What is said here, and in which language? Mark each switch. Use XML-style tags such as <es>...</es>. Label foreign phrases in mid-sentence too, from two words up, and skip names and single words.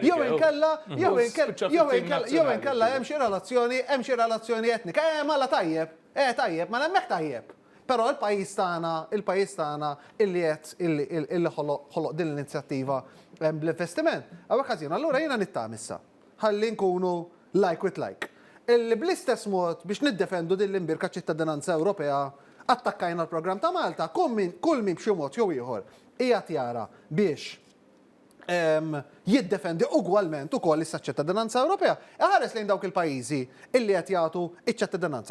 <mt>Jew inkella hemm xi relazzjoni etnika. Mala tajjeb, tajjeb, ma hemmhekk tajjeb. Però il-pajjiż tagħna illi qed illi ħoloq din l-inizjattiva bl-investiment. Hawnhekk ħażin, allura jiena nittama issa. Ħalli nkunu</mt> <en>like with like.</en> <mt>Illi bl-istess mod biex niddefendu din l-imbirka ċittadinanza Ewropea attakkajna l-programm ta' Malta, kull min b'xi mod jew ieħor qiegħed jara biex jiddefendi ugwalment ukoll issa ċittadinanza Ewropea. Ħares lejn dawk il-pajjiżi illi qed jagħtu iċ-ċittadinanza.</mt>